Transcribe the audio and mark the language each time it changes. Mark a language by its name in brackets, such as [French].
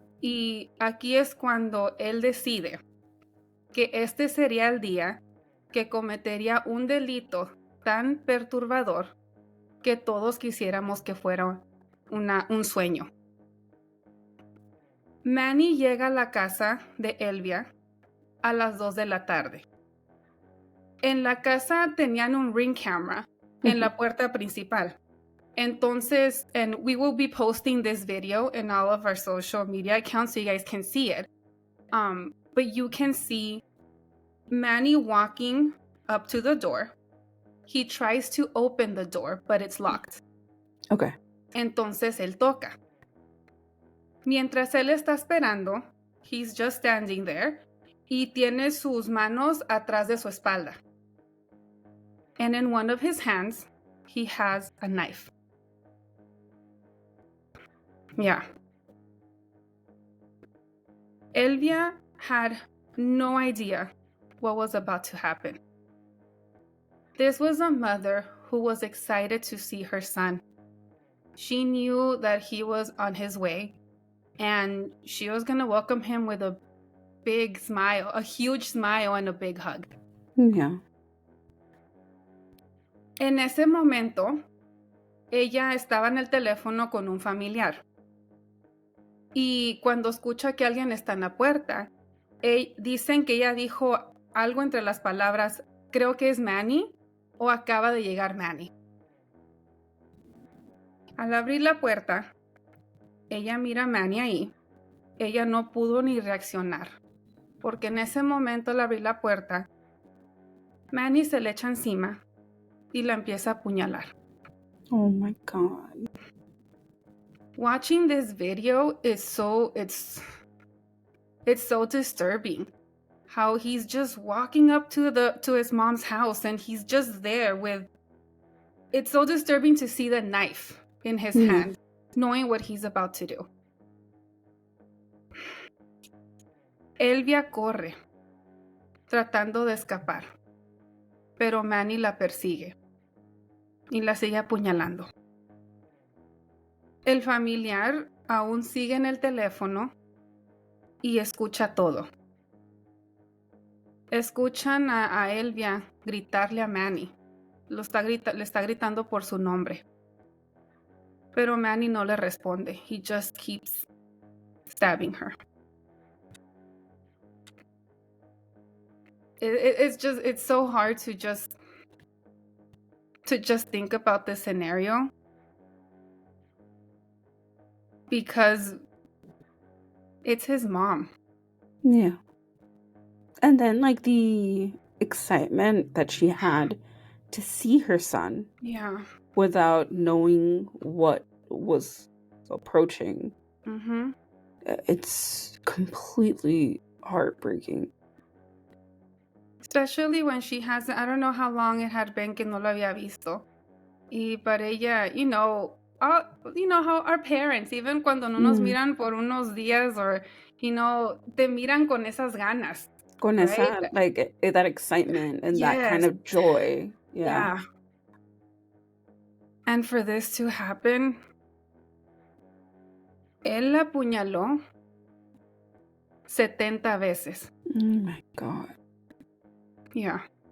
[Spanish] Y aquí es cuando él decide que este sería el día que cometería un delito tan perturbador que todos quisiéramos que fuera un sueño. Manny llega a la casa de Elvia a las 2 de la tarde. En la casa tenían un ring camera en la puerta principal. [English] Entonces, and we will be posting this video in all of our social media accounts so you guys can see it. But you can see Manny walking up to the door. He tries to open the door, but it's locked. Okay. [Spanish] Entonces él toca. Mientras él está esperando, [English] he's just standing there [Spanish] y tiene sus manos atrás de su espalda. [English] And in one of his hands, he has a knife. Yeah. Elvia had no idea what was about to happen. This was a mother who was excited to see her son. She knew that he was on his way, and she was going to welcome him with a big smile, a huge smile, and a big hug. Yeah. [Spanish] En ese momento, ella estaba en el teléfono con un familiar. Y cuando escucha que alguien está en la puerta, dicen que ella dijo algo entre las palabras, creo que es Manny o acaba de llegar Manny. Al abrir la puerta, ella mira a Manny ahí. Ella no pudo ni reaccionar, porque en ese momento al abrir la puerta, Manny se le echa encima y la empieza a apuñalar. [English] Oh my God. Watching this video is so disturbing. How he's just walking up to his mom's house and he's just there with. It's so disturbing to see the knife in his hand, knowing what he's about to do. Elvia corre, tratando de escapar, pero Manny la persigue y la sigue apuñalando. El familiar aún sigue en el teléfono y escucha todo. Escuchan a Elvia gritarle a Manny. Le está gritando por su nombre. Pero Manny no le responde. He just keeps stabbing her. It's so hard to just think about this scenario. Because it's his mom. Yeah. And then, like, the excitement that she had to see her son. Yeah. Without knowing what was approaching. Mm-hmm. It's completely heartbreaking. Especially when she hasn't, I don't know how long it had been [Spanish] que no lo había visto. Y para ella, [English] you know how our parents, even [Spanish] cuando no nos miran por unos días, [English] or, [Spanish] te miran con esas ganas. Con [English] right? [Spanish] esa, [English] like, that excitement and that kind of joy. Yeah. And for this to happen, [Spanish] él la apuñaló 70 veces. [English] Oh my God. Yeah.